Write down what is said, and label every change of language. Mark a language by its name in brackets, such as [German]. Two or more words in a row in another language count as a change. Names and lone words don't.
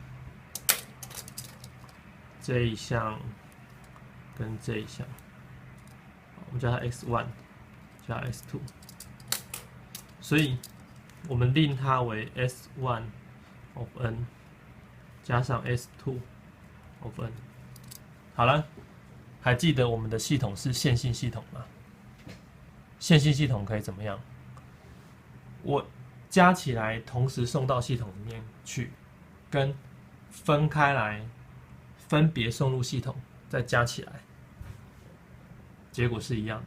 [Chinese] 這一項跟這一項，我們叫它 x1 加 x2， 所以我們令它為 [English] s1 of n [Chinese] 加上 [English] s2 of n。 [Chinese] 好了，還記得我們的系統是線性系統嗎？線性系統可以怎麼樣？我加起來同時送到系統裡面去，跟分開來分別送入系統再加起來，結果是一樣的。